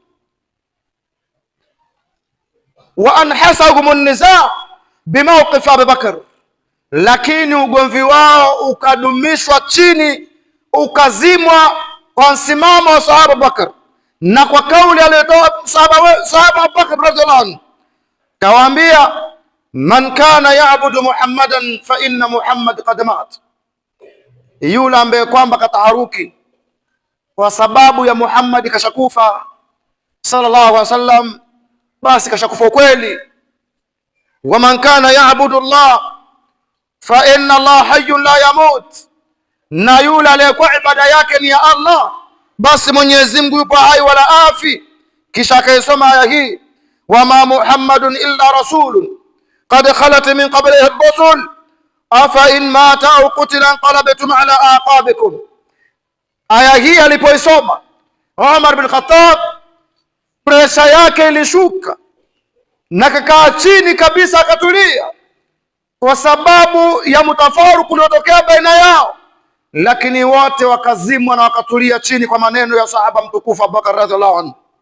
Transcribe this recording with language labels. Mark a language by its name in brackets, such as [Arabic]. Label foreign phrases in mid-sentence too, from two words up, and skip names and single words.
[Arabic] وانحسم النزاع بموقف أبي بكر, [Swahili] lakini ugomvi wao ukadumishwa chini, ukazimwa kwa msimamo wa sahaba Bakr, na kwa kauli aliyotoa sahaba Bakr [Arabic] رضي الله عنه, [Swahili] kawaambia [Arabic] من كان يعبد محمدا فإن محمدا قد مات, [Swahili] yule ambaye kwamba kataharuki kwa sababu ya Muhammad kashakufa [Arabic] صلى الله عليه وسلم, [Swahili] basi kashakufa kweli. [Arabic] ومن كان يعبد الله فإن الله حي لا يموت, [Swahili] na yule aliyekuwa ibada yake ni ya Allah, basi Mwenyezi Mungu yupo hai wala afi. Kisha akaisoma aya hii, [Arabic] وما محمد إلا رسول قد خلت من قبله الرسل أفإن مات أو قتل انقلبتم على أعقابكم. [Swahili] Aya hii alipoisoma Umar bin Khattab, presha yake ilishuka na kakaa chini kabisa, akatulia kwa sababu ya mtafaruku uliotokea baina yao, lakini wote wakazimwa na wakatulia chini kwa maneno ya sahaba mtukufu Abubakar [Arabic] رضي الله عنه.